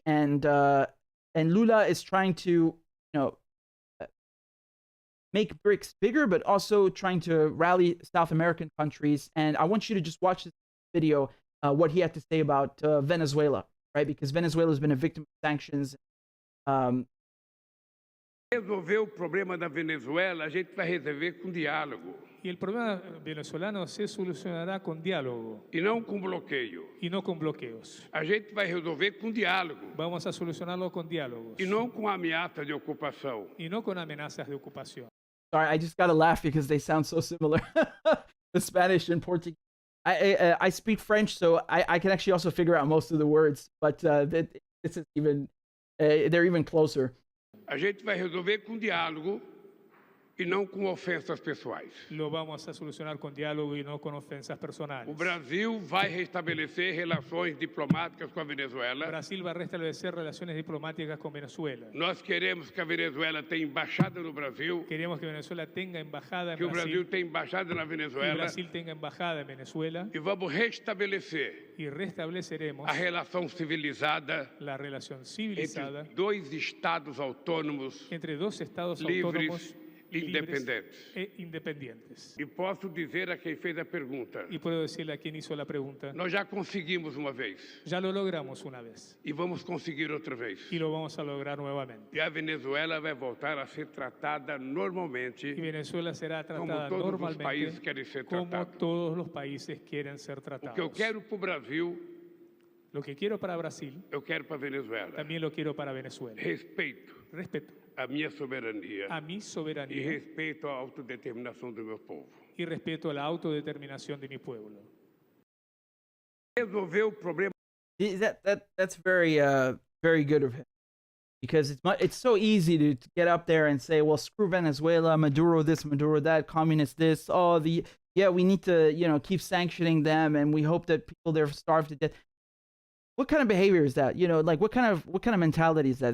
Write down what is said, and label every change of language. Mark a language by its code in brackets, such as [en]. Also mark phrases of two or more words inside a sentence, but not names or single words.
[en] And Lula is trying to, you know, make BRICS bigger, but also trying to rally South American countries. And I want you to just watch this video, what he had to say about Venezuela, right? Because Venezuela has been a victim of sanctions. [pt] Resolver o problema da Venezuela, a gente vai resolver com diálogo. [es] Y el problema venezolano se solucionará con diálogo. [pt] E não com bloqueio. [es] Y no con bloqueos. [pt] A gente vai resolver com diálogo. [es] Vamos a solucionarlo con diálogos. [pt] E não com ameaça de ocupação. [es] Y no con amenazas de ocupación. [en] Sorry, I just gotta laugh because they sound so similar. The Spanish and Portuguese. I speak French, so I can actually also figure out most of the words, but this is even they're even closer. [pt] A gente vai resolver com diálogo e não com ofensas pessoais. [es] Lo vamos a solucionar con diálogo y no con ofensas personales. [pt] O Brasil vai restabelecer relações diplomáticas com a Venezuela. [es] Brasil va a restablecer relaciones diplomáticas con Venezuela. [pt] Nós queremos que a Venezuela tenha embaixada no Brasil. [es] Queremos que Venezuela tenga embajada en [pt] que o [es] Brasil. [pt] Brasil tenha embaixada na Venezuela. [es] Que Brasil tenga embajada en Venezuela. [pt] E vamos restabelecer [es] y restableceremos [pt] a relação civilizada. [es] La relación civilizada [pt] entre 2 estados autônomos. [es] Entre 2 estados [pt] livres, [es] autónomos. [pt] Independentes. [es] E independientes. [pt] E posso dizer a quem fez a pergunta. [es] Y puedo decirle a quien hizo la pregunta. [pt] Nós já conseguimos uma vez. [es] Ya lo logramos una vez. [pt] E vamos conseguir outra vez. [es] Y lo vamos a lograr nuevamente. [pt] E a Venezuela vai voltar a ser tratada normalmente. [es] Y Venezuela será tratada como todos normalmente. [pt] Os países querem ser como tratados. [es] todos los países quieren ser tratados. [pt] O que eu quero para o Brasil. [es] Lo que quiero para Brasil. [pt] Eu quero para Venezuela. [es] También lo quiero para Venezuela. [pt] Respeito. A minha soberania. [es] A mi soberanía. [pt] E respeito à autodeterminação do meu povo. [es] Y respeto a la autodeterminación de mi pueblo. [pt] Resolver o problema. [en] That's very good of him, because it's so easy to get up there and say, well, screw Venezuela, Maduro this, Maduro that, communist this. Oh, we need to keep sanctioning them, and we hope that people there starve to death. What kind of behavior is that? Like what kind of mentality is that?